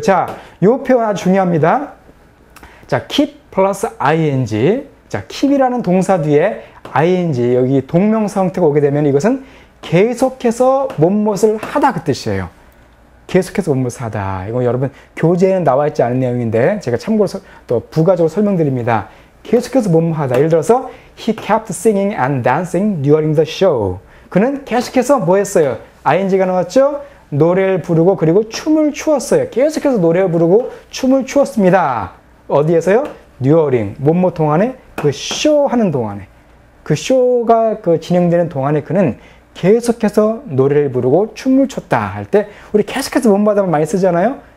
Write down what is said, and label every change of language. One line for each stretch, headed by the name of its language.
Korean: 자, 이 표현 아주 중요합니다. 자, keep 플러스 ing. 자, keep이라는 동사 뒤에 ing, 여기 동명사 형태가 오게 되면 이것은 계속해서 뭔무엇을 하다 그 뜻이에요. 계속해서 뭔무엇을 하다. 이거 여러분 교재에는 나와 있지 않은 내용인데 제가 참고로 또 부가적으로 설명드립니다. 계속해서 뭔무 하다. 예를 들어서
English: he kept singing and dancing during the show.
Korean: 그는 계속해서 뭐 했어요? ing가 나왔죠? 노래를 부르고 그리고 춤을 추었어요. 계속해서 노래를 부르고 춤을 추었습니다. 어디에서요? during, 뭐뭐 동안에, 그 쇼 하는 동안에. 그 쇼가 그 진행되는 동안에 그는 계속해서 노래를 부르고 춤을 췄다 할 때 우리 계속해서 뭐뭐하다 많이 쓰잖아요.